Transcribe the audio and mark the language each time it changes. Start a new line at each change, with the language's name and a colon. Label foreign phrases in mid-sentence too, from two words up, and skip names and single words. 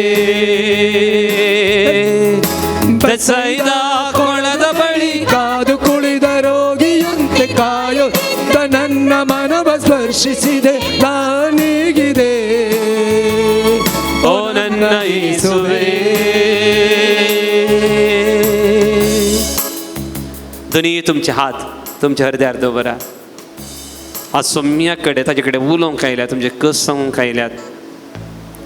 Kannada: ಬೆತ್ಸೈದ ಕೊಳದ ಬಳಿ ಕಾದು ಕುಳಿದ ರೋಗಿಯಂತೆ ಕಾಯುತ್ತಿದ್ದ ನನ್ನ ಮನವ ಸ್ಪರ್ಶಿಸಿದೆ, ನಾನೀಗಿದೆ ಓ ನನ್ನ ಯೇಸುವೆ.
Konkani: दोन्ही तुमचे हात तुमच्या हृदयार दवरा. आज सोम्या कडेन ताजे कडेन उलोवंक आयल्यात, तुमचे कस सांगूंक आयल्यात.